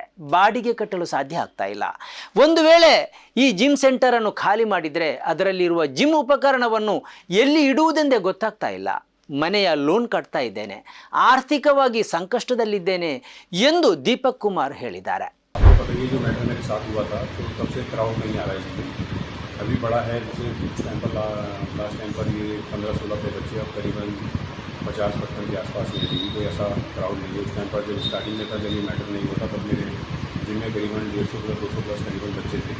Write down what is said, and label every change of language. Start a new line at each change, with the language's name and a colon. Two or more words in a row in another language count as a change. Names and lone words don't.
Kannada: ಬಾಡಿಗೆ ಕಟ್ಟಲು ಸಾಧ್ಯ ಆಗ್ತಾ ಇಲ್ಲ. ಒಂದು ವೇಳೆ ಈ
English: gym center
Kannada: ಅನ್ನು ಖಾಲಿ ಮಾಡಿದರೆ ಅದರಲ್ಲಿರುವ ಜಿಮ್ ಉಪಕರಣವನ್ನು ಎಲ್ಲಿ ಇಡುವುದೆಂದೇ ಗೊತ್ತಾಗ್ತಾ ಇಲ್ಲ. ಮನೆಯ ಲೋನ್ ಕಟ್ತಾ ಇದ್ದೇನೆ, ಆರ್ಥಿಕವಾಗಿ ಸಂಕಷ್ಟದಲ್ಲಿದ್ದೇನೆ ಎಂದು ದೀಪಕ್ ಕುಮಾರ್ ಹೇಳಿದ್ದಾರೆ.
Hindi: अभी बड़ा है, जैसे कुछ टाइम पर
English: last time
Hindi: पर ये 15-16 पे बच्चे अब करीबन 50-55 के आसपास ही रहेगी. कोई ऐसा क्राउड नहीं है. उस टाइम पर जब स्टार्टिंग में था, जब ये मैटर नहीं होता, तब मेरे जिम में करीबन 150-200 प्लस करीबन बच्चे थे.